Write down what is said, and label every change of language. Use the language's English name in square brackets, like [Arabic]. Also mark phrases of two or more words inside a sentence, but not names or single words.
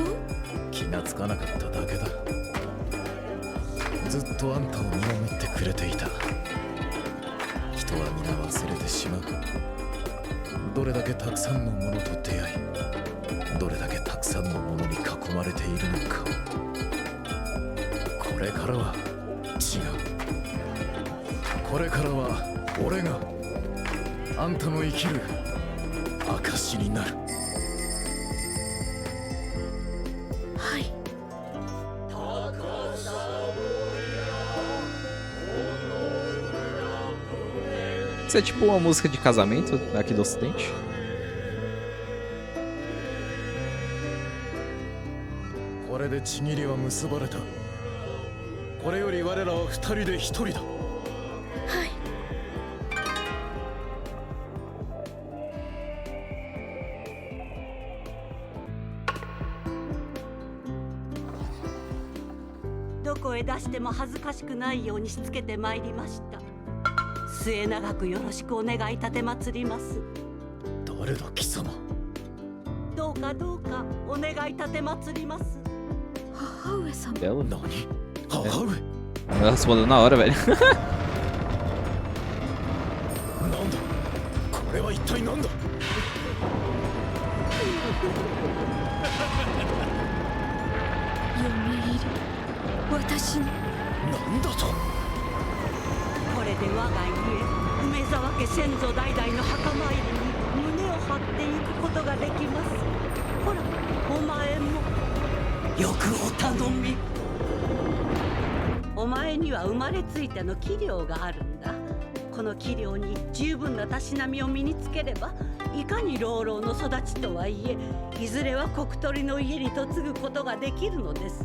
[Japanese] 気がつかなかっただけだずっとあんたを見守ってくれていた人は皆忘れてしまうどれだけたくさんのものと出会いどれだけたくさんのものに囲まれているのかこれからは違うこれからは俺があんたの生きる証になるはい [Portuguese] Isso é tipo uma música de casamento aqui do Ocidente? [Japanese] これでちぎりは結ばれたこれより我らは二人で一人だはいどこへ出しても恥ずかしくないようにしつけてまいりました末永くよろしくお願い立てまつります誰だ貴様どうかどうかお願い立てまつります母上様 [Portuguese] Dela? [Japanese] 何母上 [Portuguese] Ela respondeu na hora, velho. [Japanese] なんだこれは一体なんだ嫁入り私のなんだとこれで我が家梅沢家先祖代々の墓参りに胸を張っていくことができますほらお前もよくお頼みお前には生まれついての器量があるんだこの器量に十分なたしなみを身につければいかに老老の育ちとはいえいずれは国取りの家に嫁ぐことができるのです